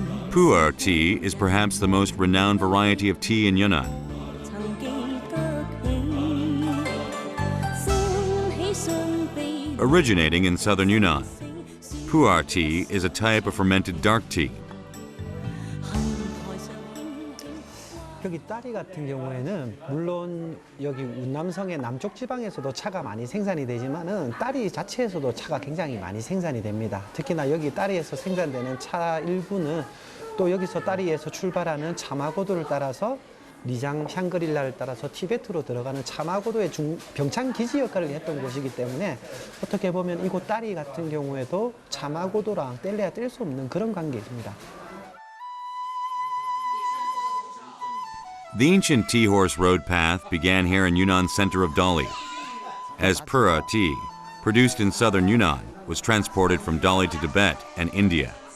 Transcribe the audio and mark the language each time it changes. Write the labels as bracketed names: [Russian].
[English] Pu'er tea is perhaps the most renowned variety of tea in Yunnan. Originating in southern Yunnan, Pu'er tea is a type of fermented dark tea. [Korean] 여기 다리 같은 경우에는 물론 여기 운남성의 남쪽 지방에서도 차가 많이 생산이 되지만은 다리 자체에서도 차가 굉장히 많이 생산이 됩니다. 특히나 여기 다리에서 생산되는 차 일부는 또 여기서 다리에서 출발하는 차마고도를 따라서 리장 샹그릴라를 따라서 티베트로 들어가는 차마고도의 병창기지 역할을 했던 곳이기 때문에 어떻게 보면 이곳 다리 같은 경우에도 차마고도랑 뗄래야 뗄 수 없는 그런 관계입니다. [English] The ancient T-Horse Road path began here in Yunnan's center of Dali, as Pu'er tea, produced in southern Yunnan, was transported from Dali to Tibet and India.